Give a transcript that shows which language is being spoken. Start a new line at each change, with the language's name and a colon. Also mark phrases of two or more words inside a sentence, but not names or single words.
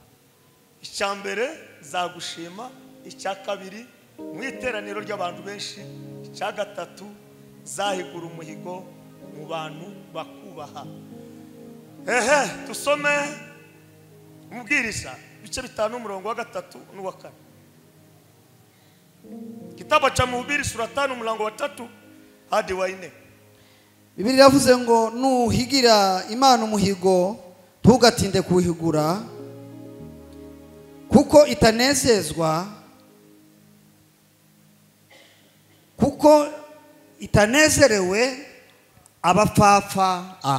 Kinyarwanda: Icyambere zagushima, icya kabiri mu iteraniro ry'abantu benshi, icya gatatu zahigura umuhigo mu bantu bakubaha. Tusome umubwiriza bice 5 umurongo wa 3 n'uwa 4.
Swahili: Kitabu cha Mhubiri sura 5
Kinyarwanda: umurongo wa
Swahili: 3 hadi wa 4.
Kinyarwanda: Bibiliya yavuze ngo nuhigira Imana umuhigo ntugatinde kuhigura kuko itanezerewe abapfapfa.